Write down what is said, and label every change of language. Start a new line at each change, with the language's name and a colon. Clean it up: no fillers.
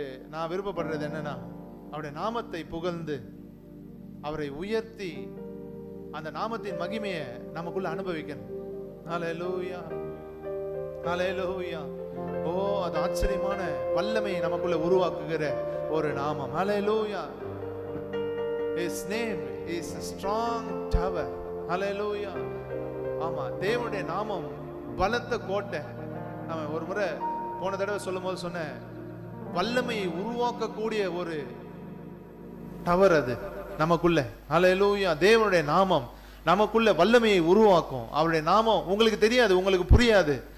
Tamil: நான் விருப்பப்படுறது என்னன்னா, அவருடைய நாமத்தை புகழ்ந்து அவரை உயர்த்தி அந்த நாமத்தின் மகிமையை நமக்குள்ள அனுபவிக்கணும். ஹல்லேலூயா, ஹல்லேலூயா. ஓ, அது ஆச்சரியமான வல்லமையை நமக்குள்ள உருவாக்குகிற ஒரு நாமம். ஹல்லேலூயா.
English: His name is a strong tower.
Tamil: ஹல்லேலூயா. ஆமா, தேவனுடைய நாமம் பலத்த கோட்டை. நம்ம ஒரு முறை போன தடவை சொல்லும் போது சொன்ன வல்லமையை உருவாக்கக்கூடிய ஒரு டவர் அது நமக்குள்ள. ஹல்லேலூயா. தேவனுடைய நாமம் நமக்குள்ள வல்லமையை உருவாக்கும். அவருடைய நாமம் உங்களுக்கு தெரியாது, உங்களுக்கு புரியாது.